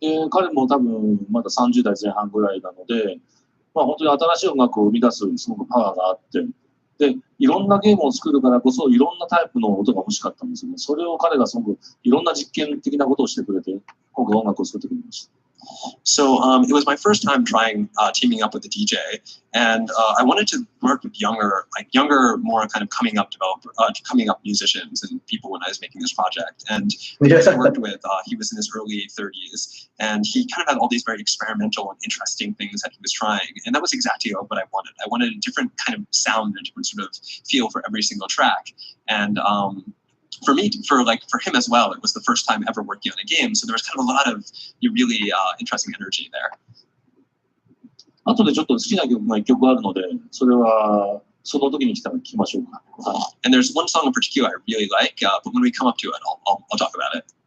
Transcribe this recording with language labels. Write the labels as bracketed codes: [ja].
[ja] 彼も多分まだ30代前半ぐらいなので、本当に新しい音楽を生み出すすごくパワーがあって、で、いろんなゲームを作るからこそいろんなタイプの音が欲しかったんですよね。それを彼がすごくいろんな実験的なことをしてくれて、今回音楽を作ってくれました。 [en] So it was my first time trying teaming up with a DJ, and I wanted to work with younger, more kind of coming up musicians and people when I was making this project. And the person I worked with, he was in his early 30s, and he kind of had all these very experimental and interesting things that he was trying, and that was exactly what I wanted. I wanted a different kind of sound, a different sort of feel for every single track, and for him as well, it was the first time ever working on a game, so there was kind of a lot of really interesting energy there. [ja] 後でちょっと好きな曲が一曲あるので、それはその時に来たら聞きましょうか。 [en] And there's one song in particular I really like, but when we come up to it, I'll talk about it.